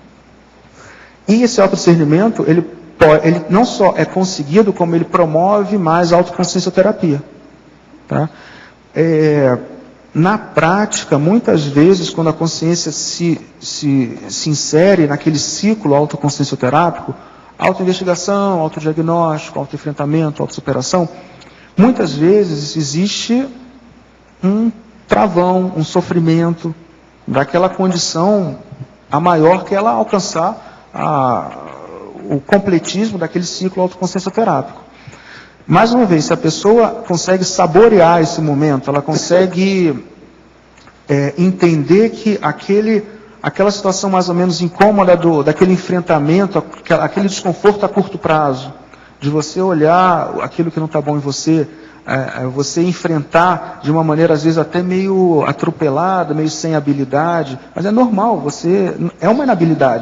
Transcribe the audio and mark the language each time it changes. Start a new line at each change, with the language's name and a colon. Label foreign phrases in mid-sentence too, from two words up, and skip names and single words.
Portuguese: E esse autodiscernimento, ele não só é conseguido, como ele promove mais autoconsciencioterapia, tá? Na prática, muitas vezes, quando a consciência se insere naquele ciclo autoconsciencioterápico, autoinvestigação, autodiagnóstico, autoenfrentamento, autossuperação, muitas vezes existe um travão, um sofrimento daquela condição a maior que ela alcançar o completismo daquele ciclo autoconsciencioterápico. Mais uma vez, se a pessoa consegue saborear esse momento, ela consegue entender que aquela situação mais ou menos incômoda daquele enfrentamento, aquele desconforto a curto prazo, de você olhar aquilo que não está bom em você, você enfrentar de uma maneira às vezes até meio atropelada, meio sem habilidade, mas é normal, é uma inabilidade.